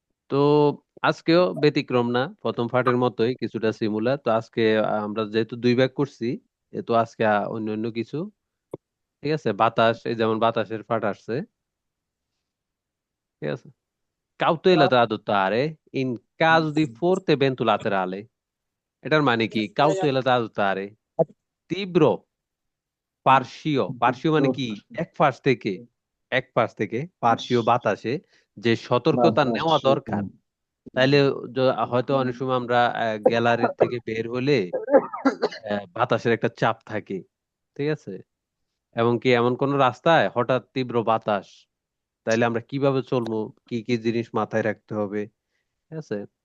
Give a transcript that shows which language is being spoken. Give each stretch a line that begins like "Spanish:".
Bangla: তো আজকেও ব্যতিক্রম না, প্রথম পার্টের মতোই কিছুটা সিমুলার। তো আজকে আমরা যেহেতু 2 ভাগ করছি, এ তো আজকে অন্য অন্য কিছু, ঠিক আছে, বাতাস, এই যেমন বাতাসের পাঠ আসছে, ঠিক আছে।
Italian: Cautela da adottare in caso di forte vento laterale.
Bangla: এটার মানে কি?
Italian: Cautela da adottare,
Bangla: তীব্র পার্শ্বীয়, পার্শ্বীয় মানে কি? এক পাশ থেকে, এক পাশ থেকে পার্শ্বীয় বাতাসে যে সতর্কতা নেওয়া দরকার। তাইলে হয়তো অনেক সময় আমরা গ্যালারির থেকে বের হলে বাতাসের একটা চাপ থাকে, ঠিক আছে, এবং কি এমন কোন রাস্তায় হঠাৎ তীব্র বাতাস, তাইলে আমরা কিভাবে চলবো, কি কি জিনিস মাথায় রাখতে হবে, ঠিক আছে।